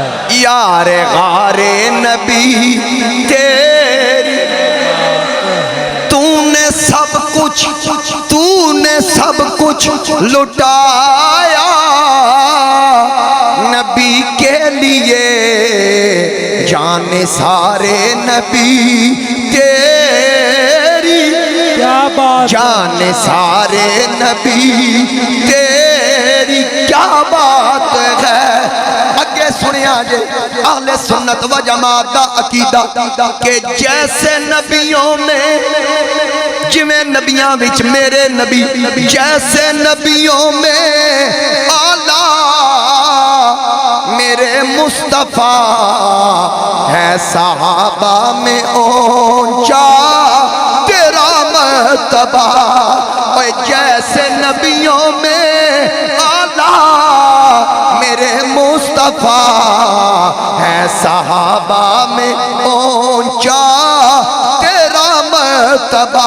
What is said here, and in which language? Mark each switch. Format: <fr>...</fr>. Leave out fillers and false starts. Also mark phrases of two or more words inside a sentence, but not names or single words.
<ur>یار غار نبی تیری تو نے سب کچھ لٹایا نبی کے لیے جان سارے نبی تیری کیا بات جان سارے نبی تیری کیا بات ہے.</ur> <pa>اگے سنیا جے اہل سنت و جماعت دا عقیدہ</pa> <ur>کہ جیسے نبیوں میں</ur> <pa>جویں نبیاں وچ میرے نبی</pa> <ur>جیسے نبیوں میں اعلیٰ میرے مصطفیٰ ہے صحابہ میں اونچا تیرا مرتبہ. اور جیسے نبیوں میں اعلیٰ میرے مصطفیٰ ہے صحابہ میں اونچا تیرا مرتبہ.</ur>